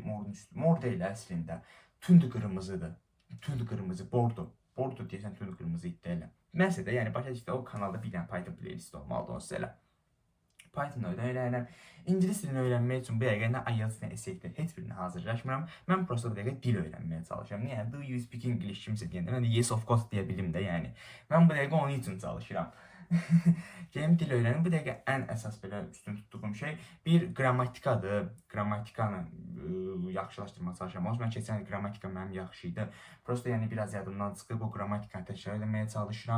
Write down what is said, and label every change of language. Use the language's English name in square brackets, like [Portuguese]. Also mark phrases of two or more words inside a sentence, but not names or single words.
[Azerbaijani] Mor deyil əslində. Tünd qırmızıdır. Tünd qırmızı, bordo. Bordo deyəsən tünd qırmızı iddia elə. Nəsə də, yəni başa düşdü, o kanalda bir dənə Python playlisti olmalıdır onsuz elə. Python öyrənirəm. İngilis dilini öyrənmək üçün bu dəqiqə nə IELTS, nə SAT, heç birinə hazırlaşmıram. Mən prosta bu dəqiqə dil öyrənməyə çalışıram. Yəni, [English] do you speak English [Azerbaijani] kimsə deyəndə, mən də [English] yes of course [Azerbaijani] deyə bilim də, yəni. Mən bu dəqiqə onun üçün çalışıram. Gedim dil öyrənim. Bu dəqiqə ən əsas belə üstün tutduğum şey bir qrammatikadır. Qammatikanı yaxşılaşdırmağa çalışıram. Olsun, mən keçən il qrammatika mənim yaxşı idi. Prosta yəni biraz yadımdan çıxıb o qammatikanı təkrar etməyə çalışıram.